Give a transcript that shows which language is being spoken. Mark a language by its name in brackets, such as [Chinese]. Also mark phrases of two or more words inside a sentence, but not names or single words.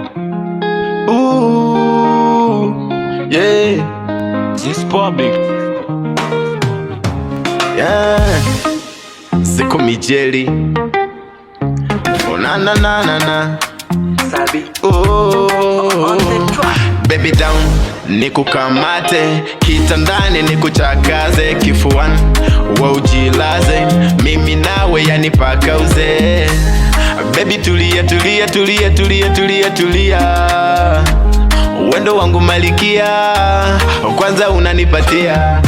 [English] Ooh, yeah, this public. Yeah, Seko Mijeli. Oh na na na na na. Sabi. Oh, baby down, [Swahili] nikukamate kitandani, nikuchakaze kifuani, wa ujilaze mimi nawe, yani paka uze. Baby tulia tulia tulia tulia tulia tulia, wendo wangu malikia, kwanza unanipatia